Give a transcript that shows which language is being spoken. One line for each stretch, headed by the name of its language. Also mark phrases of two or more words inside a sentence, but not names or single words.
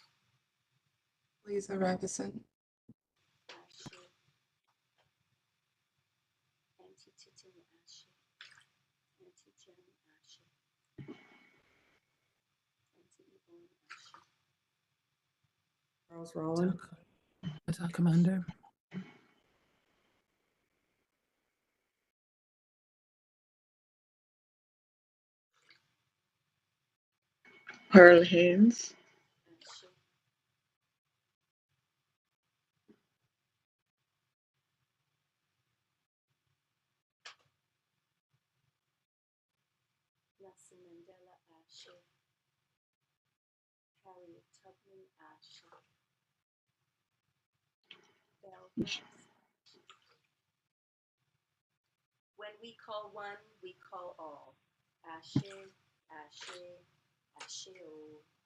English: Lisa Ravison. Ashe. Auntie Titin. Ashe. Auntie Jen. Ashe. Auntie Yvonne. Ashe. Charles Rowland. Attack Commander. Pearl Haynes. Ashe. Nelson Mandela. Ashe. Harriet Tubman. Ashe. Bell Hooks. When we call one, we call all.
Yoruba: Ashe, Ashe, Ashe-o.